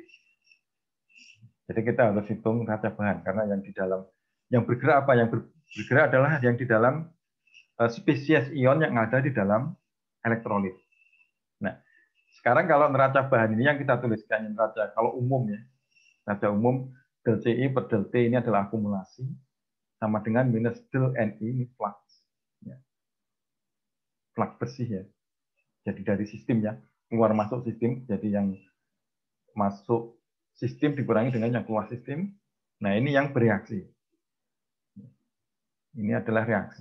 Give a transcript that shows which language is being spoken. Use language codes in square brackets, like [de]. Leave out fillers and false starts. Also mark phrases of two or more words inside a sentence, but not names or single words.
[id] Jadi kita harus hitung neraca bahan, karena yang di dalam, yang bergerak apa? Yang bergerak adalah yang di dalam spesies ion yang ada di dalam elektrolit. Nah, sekarang kalau neraca bahan ini yang kita tuliskan, neraca kalau umum ya, neraca umum del CI per del T ini adalah akumulasi, sama dengan minus del NI, ini flux. Ya. Flux bersih ya. Jadi dari sistemnya, keluar masuk sistem, jadi yang masuk sistem dikurangi dengan yang keluar sistem. Nah, ini yang bereaksi. Ini adalah reaksi.